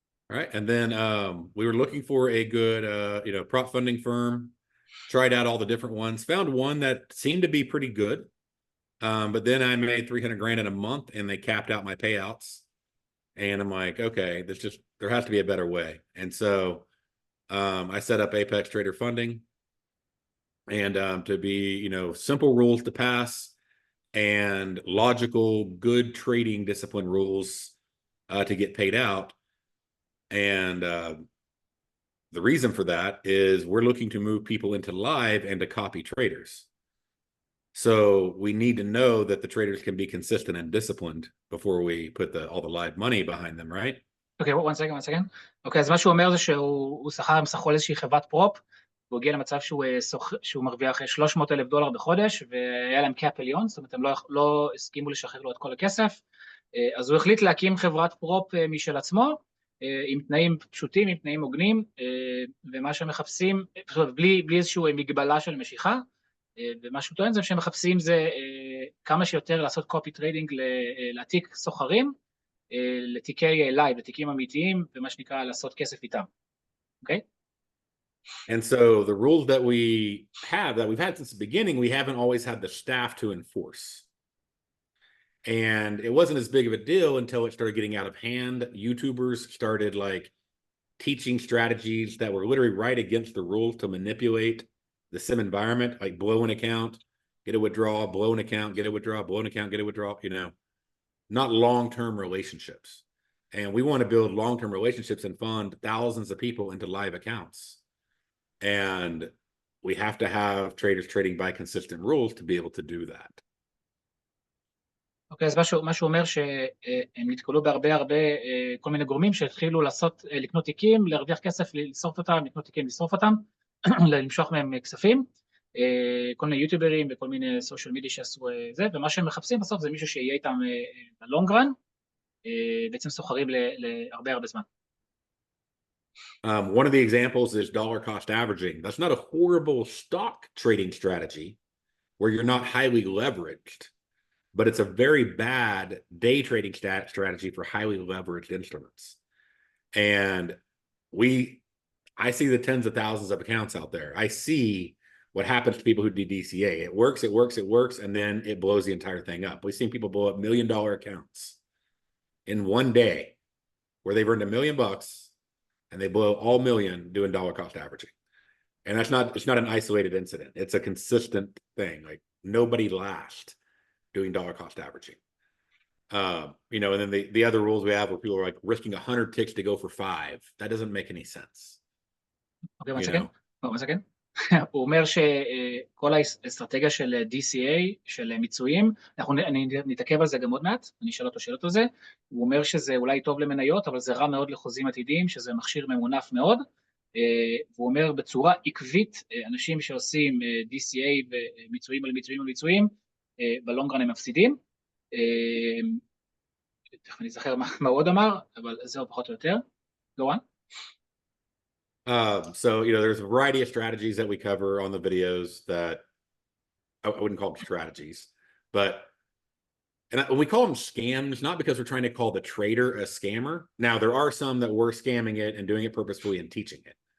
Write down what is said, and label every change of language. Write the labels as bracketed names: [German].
[English] All right, and then we were looking for a good, prop funding firm, tried out all the different ones, found one that seemed to be pretty good, but then I made $300,000 in a month, and they capped out my payouts, and I'm like, okay, there has to be a better way, and so I set up Apex Trader Funding, and to be, simple rules to pass, and logical, good trading discipline rules to get paid out. And the reason for that is we're looking to move people into live and to copy traders. So we need to know that the traders can be consistent and disciplined before we put all the live money behind them, right? Okay, one second. Okay, [Hebrew] אז מה שהוא אומר זה שהוא שכר איזושהי חברת פרופ, והוא הגיע למצב שהוא מרוויח $300,000 בחודש, והיה להם קאפ עליון, זאת אומרת, הם לא הסכימו לשחרר לו את כל הכסף, אז הוא החליט להקים חברת פרופ משל עצמו, עם תנאים פשוטים, עם תנאים הוגנים, ומה שהם מחפשים, בלי איזושהי מגבלה של משיכה, ומה שהוא טוען זה שהם מחפשים זה כמה שיותר לעשות קופי טריידינג, להעתיק סוחרים, לתיקי לייב, לתיקים אמיתיים, ומה שנקרא לעשות כסף איתם, אוקיי? [English] And so the rules that we've had since the beginning, we haven't always had the staff to enforce. And it wasn't as big of a deal until it started getting out of hand. YouTubers started like teaching strategies that were literally right against the rules to manipulate the sim environment, like blow an account, get a withdrawal, blow an account, get a withdrawal, blow an account, get a withdrawal, you know, not long-term relationships. And we want to build long-term relationships and fund thousands of people into live accounts. And we have to have traders trading by consistent rules to be able to do that. [Hebrew] אוקיי, אז מה שהוא אומר שהם נתקלו בהרבה כל מיני גורמים שהתחילו לקנות תיקים, להרוויח כסף, לשרוף אותם, לקנות תיקים, לשרוף אותם, למשוך מהם כספים, כל מיני יוטיוברים וכל מיני סושיאל מידיה שעשו זה, ומה שהם מחפשים בסוף זה מישהו שיהיה איתם בלונגרן, בעצם סוחרים להרבה זמן. [English] One of the examples is dollar cost averaging. That's not a horrible stock trading strategy where you're not highly leveraged, but it's a very bad day trading strategy for highly leveraged instruments. And I see the tens of thousands of accounts out there. I see what happens to people who do DCA. It works, and then it blows the entire thing up. We've seen people blow up $1 million accounts in one day where they've earned $1 million and they blow all million doing dollar cost averaging. And it's not an isolated incident. It's a consistent thing. Like nobody lasts doing dollar cost averaging. You know, and then the other rules we have where people are like risking 100 ticks to go for 5. That doesn't make any sense. Okay, one second. [Hebrew] הוא אומר שכל האסטרטגיה של DCA, של מיצויים, אני נתעכב על זה גם עוד מעט, אני אשאל אותו שאלות על זה, הוא אומר שזה אולי טוב למניות, אבל זה רע מאוד לחוזים עתידיים, שזה מכשיר ממונף מאוד, והוא אומר בצורה עקבית, אנשים שעושים DCA ומיצויים על מיצויים על מיצויים, בלונגרן הם מפסידים, תכף אני זוכר מה עוד אמר, אבל זהו פחות או יותר, [English] go on. So, you know, there's a variety of strategies that we cover on the videos that I wouldn't call them strategies, but when we call them scams, not because we're trying to call the trader a scammer. Now, there are some that were scamming it and doing it purposefully and teaching it.